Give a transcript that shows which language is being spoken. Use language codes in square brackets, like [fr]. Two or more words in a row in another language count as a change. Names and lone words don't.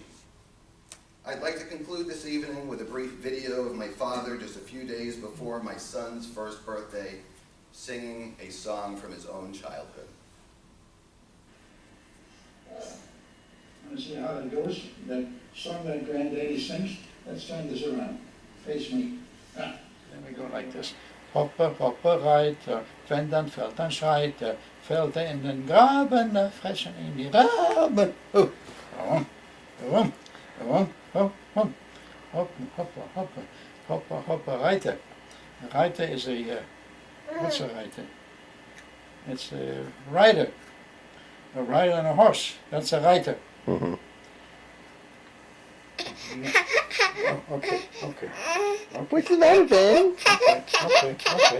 [en] I'd like to conclude this evening with a brief video of my father just a few days before my son's first birthday, singing a song from his own childhood. Want to see how that goes? That song that Granddaddy sings? Let's turn this around. Face me. Ah, then we go like this. [de] Hoppe, hoppe, reiter, wenn dann fällt, dann schreit fällt in den Graben, fressen in die Raben. Oh, warum, warum, warum, hoppe, hoppe, hoppe, hoppe, hoppe, reiter. [en] A reiter is a, what's a reiter? It's a rider. A rider on a horse, that's a reiter. Mm-hmm. Oh, okay. What's the matter, Ben? Okay.